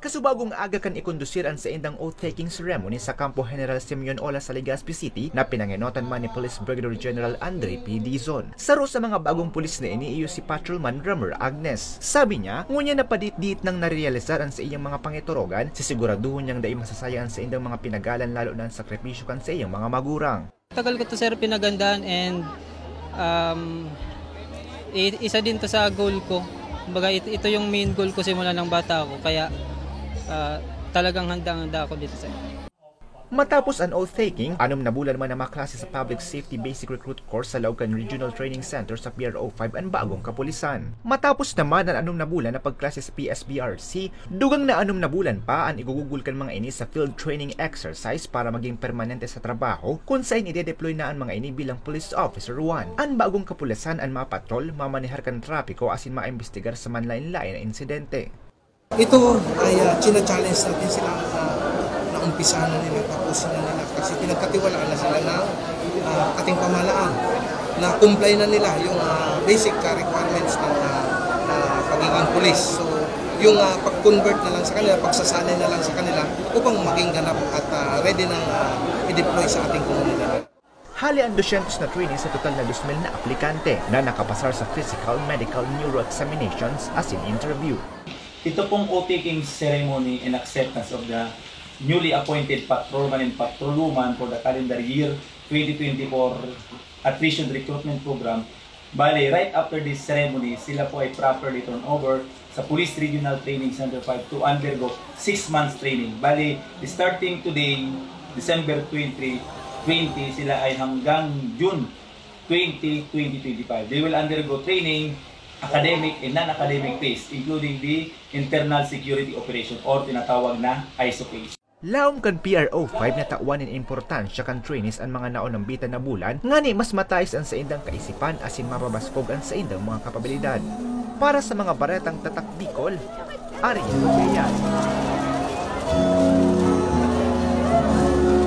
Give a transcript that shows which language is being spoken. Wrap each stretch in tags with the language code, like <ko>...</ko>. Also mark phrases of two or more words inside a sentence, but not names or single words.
<bik>Kasubagong aga kan ikondusiran sa indang</bik> <en>oath-taking ceremony</en> <bik>sa Kampo General Simeon Ola sa Legazpi City na pinangenotan man ni Police Brigadier General Andre P. Dizon. Saro sa mga bagong pulis na ini iyo si Patrolman Drummer Agnes. Sabi niya, ngunya na padit-dit nang narealizaran sa iyang mga pangetorogan, sisiguraduhon niyang dai masasayaan sa indang mga pinagalan lalo na ang sakripisyo kan sa iyang mga magurang.</bik> <tl>Tagal ko to sir pinagandaan and isa din to sa goal ko. Kumbaga ito yung</tl> <en>main goal</en> <tl>ko simula ng bata ako kaya talagang handang-handa ako dito sir.</tl> <bik>Matapos ang oath-taking, 6 na bulan man na maklase sa Public Safety Basic Recruit Course sa Laucan Regional Training Center sa PRO5 ang bagong kapulisan. Matapos naman ang 6 na bulan na pagklase sa PSBRC, dugang na 6 na bulan pa ang igugugol kan mga ini sa</bik> <en>field training exercise</en> <bik>para maging permanente sa trabaho kung saan ide-deploy na ang mga ini bilang Police Officer 1. Ang bagong kapulisan ang mapatrol, mamanihar kan trapiko asin maimbestigar sa manlain-lain na insidente.</bik> <tl>Ito ay china-challenge natin sila umpisa na nila, tapusin na nila kasi pinagkatiwalaan na sila ng ating pamahalaan na comply na nila yung</tl> <en>basic requirements</en> <tl>ng pagiging pulis. So yung pag-convert na lang sa kanila, pagsasanay na lang sa kanila upang maging ganap at ready nang i-deploy sa ating komunidad.</tl> <bik>Hali ang 200 na training sa total na 2,000 na aplikante na nakapasar sa</bik> <en>physical, medical, neuro examinations as in interview.</en> <tl>Ito pong</tl> <en>oath-taking ceremony and acceptance of the newly appointed patrolman and patrolwoman for the calendar year 2024 Attrition Recruitment Program. Bale, right after this ceremony,</en> <tl>sila po ay</tl> <en>properly turn over sa Police Regional Training Center 5 to undergo 6 months training. Bale, starting today, December 2020,</en> <tl>sila ay hanggang June 20, 2025.</tl> <en>They will undergo training, academic and non-academic phase, including the internal security operation or</en> <tl>tinatawag na</tl> <en>ISO phase.</en> <bik>Laom kan PRO5 na tawanin importansya kan trainees ang mga naon ng bitan na bulan, ngani mas matayos ang sa indang kaisipan asin mapabaskog ang sa indang mga kapabilidad. Para sa mga baretang tatak Bicol, Ariel Gayan.</bik>